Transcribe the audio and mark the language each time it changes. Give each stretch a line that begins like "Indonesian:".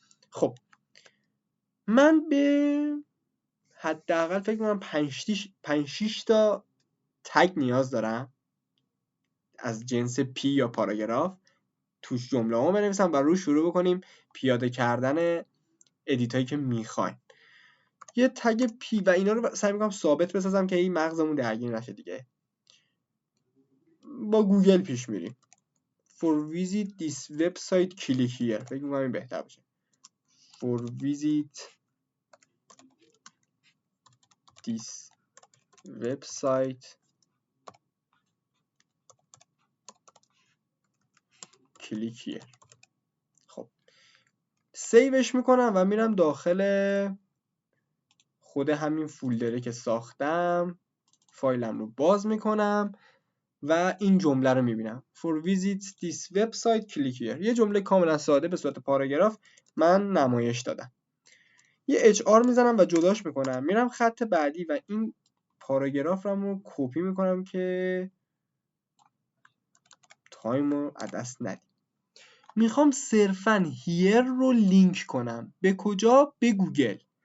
Persian: خب من به حداقل فکر کنم 5-6 تا تگ نیاز دارم از جنس پی یا پاراگراف، توش جمله ها بنویسم و روش شروع بکنیم پیاده کردن ادیت هایی که میخوایم. یه تگ پی و اینا رو سعی میکنم ثابت بسازم که این مغزمون درگیر نشه دیگه. با گوگل پیش میریم.
English: For visit this website click here.
Persian: فکر میکنم این بهتر باشه.
English: For visit this website click here.
Persian: خب سیوش میکنم و میرم داخل خود همین فولدره که ساختم، فایلم رو باز میکنم و این جمله رو میبینم.
English: For visit this website click here.
Persian: یه جمله کاملا ساده به صورت پاراگراف من نمایش دادم. یه HR میزنم و جداش میکنم، میرم خط بعدی و این پاراگراف رو کپی میکنم که تایم رو از دست ندیم. میخوام صرفا هیر رو لینک کنم. به کجا؟ به گوگل.